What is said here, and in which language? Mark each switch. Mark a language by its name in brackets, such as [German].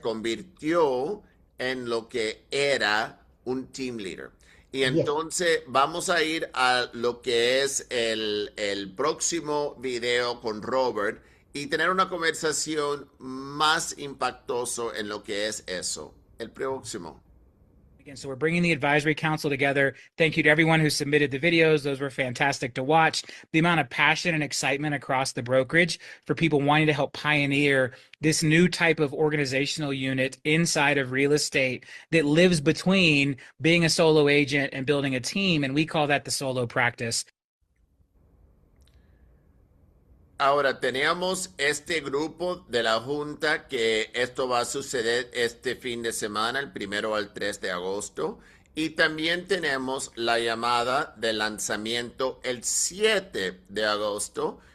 [Spanish] convirtió en lo que era un team leader. Y [English] yes. [Spanish] entonces vamos a ir a lo que es el próximo video con Robert y tener una conversación más impactoso en lo que es eso. El próximo. [English] Again, so we're bringing the advisory council together. Thank you to everyone who submitted the videos. Those were fantastic to watch. The amount of passion and excitement across the brokerage for people wanting to help pioneer this new type of organizational unit inside of real estate that lives between being a solo agent and building a team. And we call that the solo practice. [Spanish] Ahora tenemos este grupo de la Junta que esto va a suceder este fin de semana, el 1 al 3 de agosto. Y también tenemos la llamada de lanzamiento el 7 de agosto.